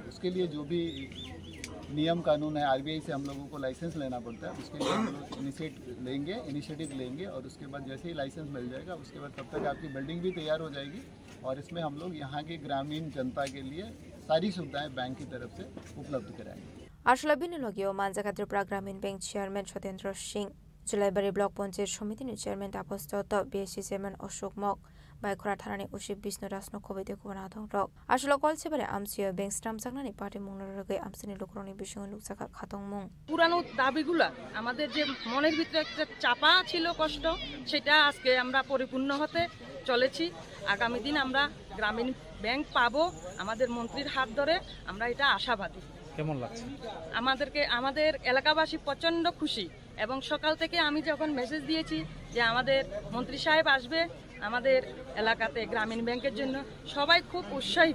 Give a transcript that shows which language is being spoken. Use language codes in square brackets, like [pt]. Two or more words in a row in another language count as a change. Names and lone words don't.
[hi] उसके लिए जो भी नियम कानून है RBI से हम लोगों को लाइसेंस लेना पड़ता है, उसके लिए हम लोग इनिशिएटिव लेंगे और उसके बाद जैसे ही लाइसेंस मिल जाएगा उसके बाद तब तक आपकी बिल्डिंग भी तैयार हो जाएगी और इसमें हम लोग यहाँ की ग्रामीण जनता के लिए सारी सुविधाएँ बैंक की तरफ से उपलब्ध कराएंगे। [trp] আসলে বিনিয়োগীয় মানজাকা ত্রিপুরা গ্রামীণ ব্যাংক চেয়ারম্যান সত্যেন্দ্র সিং, জুলাইবাড়ি ব্লক পঞ্চায়েত সমিতির চেয়ারম্যান তাপস দত্ত, BSC চেয়ারম্যান অশোক মক, বাইখরা থানাनि उसिब बिष्णु राजनो खबैदे कुनादों रक आसलो कलसेबारे आमसिया बैंक स्टाम जागनानि पार्टी मुंगरगे आमसिनि लोकरनि बिषय लुकसाखा खातং मुं [bn] পুরানো দাবিগুলো আমাদের যে মনের ভিতরে একটা চাপা ছিল কষ্ট সেটা আজকে আমরা পরিপূর্ণ হতে চলেছি। আগামী দিন আমরা গ্রামীণ ব্যাংক পাবো আমাদের মন্ত্রীর হাত ধরে, আমরা এটা আশাবাদী। কেমন লাগছে? আমাদের এলাকাবাসী প্রচন্ড খুশি এবং সকাল থেকে আমি যখন মেসেজ দিয়েছি যে আমাদের মন্ত্রী সাহেব আসবে আমাদের এলাকাতে গ্রামীণ ব্যাংকের জন্য, সবাই খুব উৎসাহিত।